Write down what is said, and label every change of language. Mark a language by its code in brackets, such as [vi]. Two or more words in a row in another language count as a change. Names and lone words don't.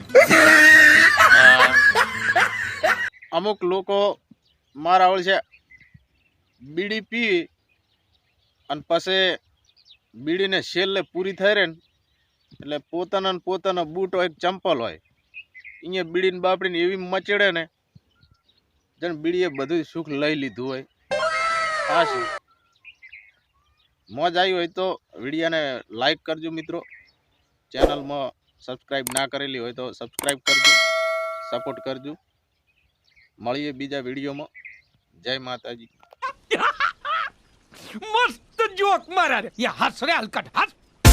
[gu] અમુક લોકો મારા ઓળ છે, બીડી પી અને પછી બીડીને છેલ્લે પૂરી થઈ રહે ને એટલે પોતાના બૂટ હોય, ચંપલ હોય, અહીંયા બીડીને બાપડીને એવી મચેડે ને જેને બીડીએ બધું સુખ લઈ લીધું હોય. આ શું? મોજ આવી હોય તો વિડીયોને લાઈક કરજો મિત્રો. ચેનલમાં સબસ્ક્રાઈબ ના કરેલી હોય તો સબસ્ક્રાઈબ કરજો, સપોર્ટ કરજો. મળીએ બીજા વિડીયોમાં. જય માતાજી. [hi] मस्त जोक मारा रे ये हंस रे हलकट हंस